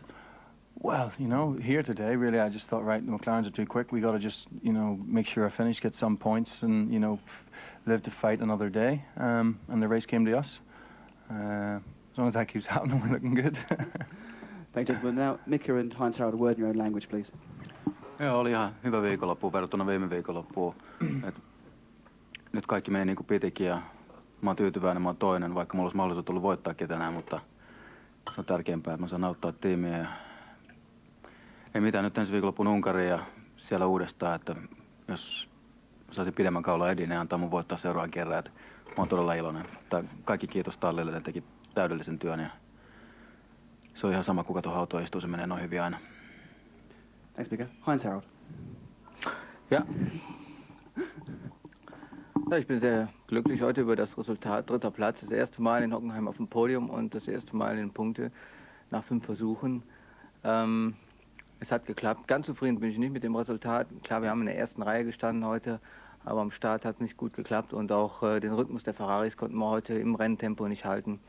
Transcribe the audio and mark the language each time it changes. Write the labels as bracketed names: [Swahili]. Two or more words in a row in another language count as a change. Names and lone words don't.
[English] Well, you know, here today, really, I just thought, right, the McLarens are too quick. We got to just, you know, make sure I finish, get some points, and, you know, live to fight another day. And the race came to us. As long as that keeps happening, we're looking good. Thank you, gentlemen. Now, Mika and Heinz-Harald, a word in your own language, please. [Finnish] Joo, oli ihan hyvä viikonloppu verrattuna viime viikonloppuun. Nyt kaikki meni niin kuin pitikin, ja mä oon tyytyväinen, mä oon toinen, vaikka mulla olisi mahdollisuus ollut voittaa ketään, mutta se on tärkeämpää, että mä saan auttaa tiimiä. Ja ei mitään, nyt ensi viikonloppuun Unkariin ja siellä uudestaan, että jos saisin pidemmän kaulan Edin, niin antaa mun voittaa seuraavan kerran. Että mä oon todella iloinen. Kaikki kiitos Tallille, ne teki täydellisen työn, ja se on ihan sama, kuka tuohon autoon istuu, se menee noin hyvin aina. [English] Thanks, Mika. Heinz-Harald. [German] Ja. Ja, ich bin sehr glücklich heute über das Resultat. 3. Platz, das erste Mal in Hockenheim auf dem Podium und das erste Mal in Punkte nach 5 Versuchen. Es hat geklappt. Ganz zufrieden bin ich nicht mit dem Resultat. Klar, wir haben in der ersten Reihe gestanden heute, aber am Start hat es nicht gut geklappt und auch den Rhythmus der Ferraris konnten wir heute im Renntempo nicht halten.